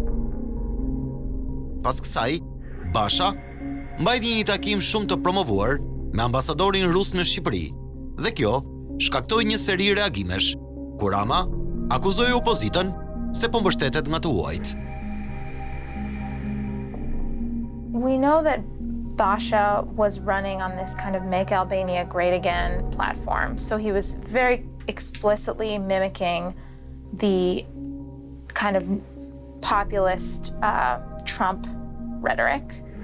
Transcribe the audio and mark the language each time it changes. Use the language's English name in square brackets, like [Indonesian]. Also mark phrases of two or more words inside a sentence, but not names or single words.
[Albanian] Pas kësaj, Basha mbajti një takim shumë të promovuar me ambasadorin rus në Shqipëri, dhe kjo shkaktoi një seri reagimesh, ku Rama akuzoi opozitën se po mbështetet nga të huajt. [English] We know that Basha was running on this kind of Make Albania Great Again platform, so he was very explicitly mimicking the kind of populist Trump rhetoric.